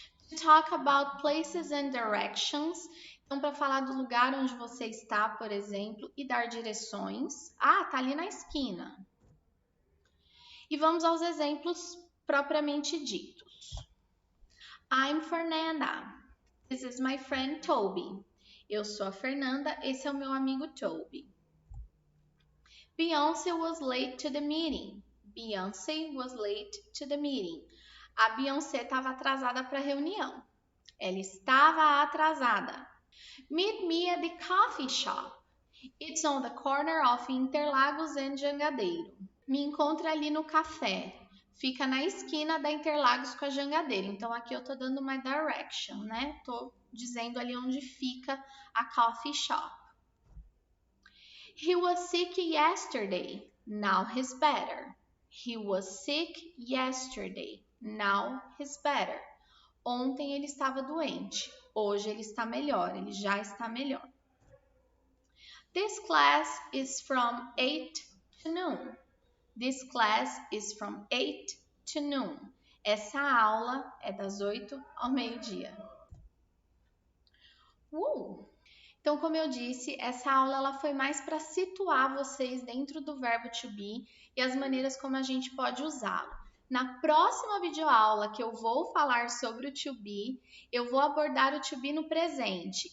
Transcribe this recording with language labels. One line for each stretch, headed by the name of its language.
English: To talk about places and directions,
Portuguese: então para falar do lugar onde você está, por exemplo, e dar direções. Ah, tá ali na esquina. E vamos aos exemplos propriamente ditos.
English: I'm Fernanda. This is my friend Toby.
Portuguese: Eu sou a Fernanda, esse é o meu amigo Toby.
English: Beyoncé was late to the meeting. Beyoncé was late to the meeting.
Portuguese: A Beyoncé estava atrasada para a reunião. Ela estava atrasada.
English: Meet me at the coffee shop. It's on the corner of Interlagos and Jangadeiro.
Portuguese: Me encontre ali no café. Fica na esquina da Interlagos com a Jangadeiro. Então, aqui eu tô dando uma direction, né? Tô dizendo ali onde fica a coffee shop.
English: He was sick yesterday. Now he's better. He was sick yesterday. Now he's better.
Portuguese: Ontem ele estava doente. Hoje ele está melhor. Ele já está melhor.
English: This class is from 8 to noon. This class is from 8 to noon.
Portuguese: Essa aula é das 8 ao meio-dia. Então, como eu disse, essa aula ela foi mais para situar vocês dentro do verbo to be e as maneiras como a gente pode usá-lo. Na próxima videoaula que eu vou falar sobre o to be, eu vou abordar o to be no presente.